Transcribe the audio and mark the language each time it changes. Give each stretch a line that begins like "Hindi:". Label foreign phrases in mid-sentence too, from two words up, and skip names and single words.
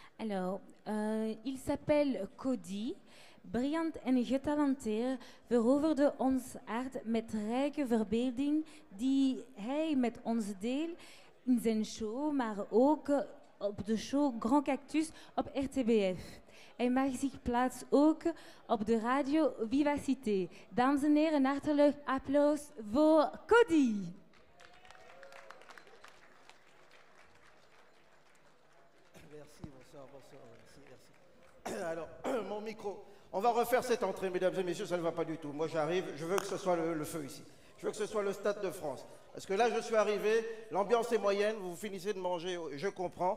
French: Alors, il s'appelle Cody.
Dutch: Briljant en getalenteerd veroverde ons hart met rijke verbeelding die hij met ons deelt in zijn show, maar ook op de show Grand Cactus op RTBF. Hij mag zich plaatsen ook op de radio Vivacité. Dames en heren, een hartelijk applaus voor Cody.
French: Merci, bonsoir, merci. Alors, mon micro. On va refaire cette entrée, mesdames et messieurs, ça ne va pas du tout. Moi, j'arrive, je veux que ce soit le feu ici. Je veux que ce soit le Stade de France. Parce que là, je suis arrivé, l'ambiance est moyenne, vous finissez de manger, je comprends.